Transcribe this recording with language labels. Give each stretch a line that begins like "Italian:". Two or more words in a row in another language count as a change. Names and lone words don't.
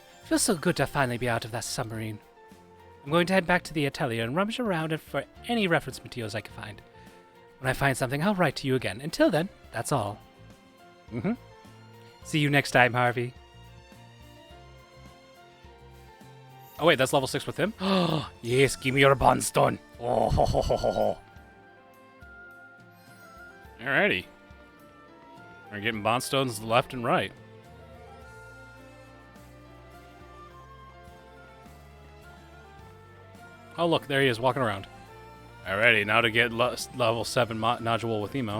English: Feels so good to finally be out of that submarine. I'm going to head back to the atelier and rummage around for any reference materials I can find. When I find something, I'll write to you again. Until then, that's all. See you next time, Harvey. Oh wait, that's level 6 with him? Oh, yes, give me your bondstone. Oh, ho, ho, ho, ho, ho. Alrighty. We're getting bondstones left and right. Oh look, there he is walking around. Alrighty, now to get level 7 nodule with Emo.